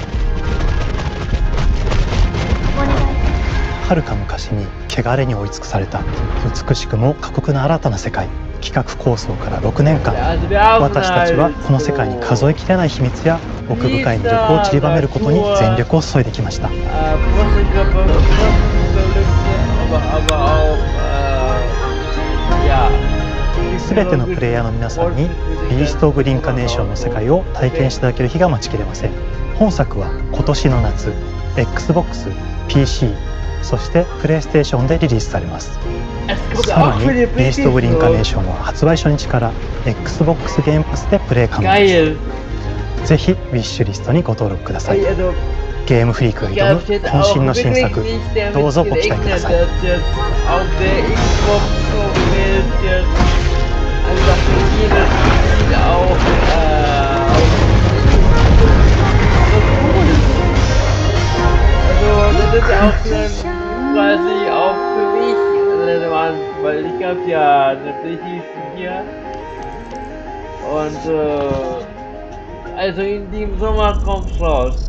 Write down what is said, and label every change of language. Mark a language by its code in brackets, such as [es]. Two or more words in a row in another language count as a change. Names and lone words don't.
[ja] 遥か昔に汚れに追い尽くされた美しくも過酷な新たな世界。企画構想から6年間、私たちはこの世界に数えきれない秘密や奥深い魅力を散りばめることに全力を注いできました。 [de] auch, ja. [ja] すべてのプレイヤーの皆さんにビースト・オブ・リンカネーションの世界を体験していただける日が待ちきれません。本作は今年の夏 Xbox、PC、そしてプレイステーションでリリースされます。さらにビースト・オブ・リンカネーションは発売初日から Xbox ゲームパスでプレイ可能です。ぜひウィッシュリストにご登録ください。ゲームフリークが挑む渾身の新作、どうぞご期待ください。 [de] Das ist auch quasi auch für mich relevant, weil ich habe ja eine PlayStation hier und also in dem Sommer kommt's raus.